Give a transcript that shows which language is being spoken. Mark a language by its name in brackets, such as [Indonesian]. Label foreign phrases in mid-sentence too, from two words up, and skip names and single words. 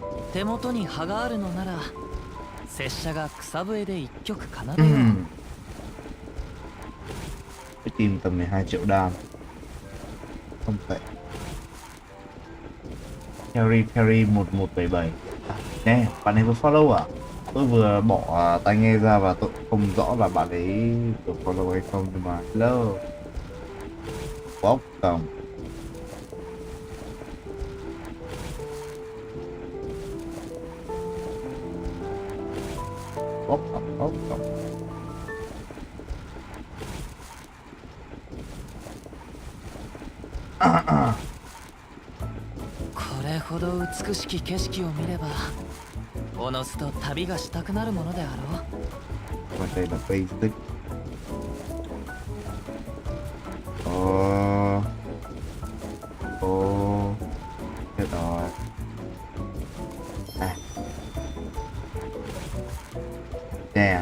[Japanese] 手元に葉があるのなら拙者が草笛で一曲奏でよう。 [Vietnamese] Cái team tầm 12 triệu đam. Không tệ. Carry 1177. Nè, bạn ấy có follow à? Tôi vừa bỏ tai nghe ra và tôi không rõ là bạn ấy được follow hay không, nhưng mà hello. Bóc tổng. Bóc tổng. [Japanese] これほど美しき景色を見ればおのずと旅がしたくなるものであろう。 [Vietnamese] Và đây là basic. Chết rồi. Damn.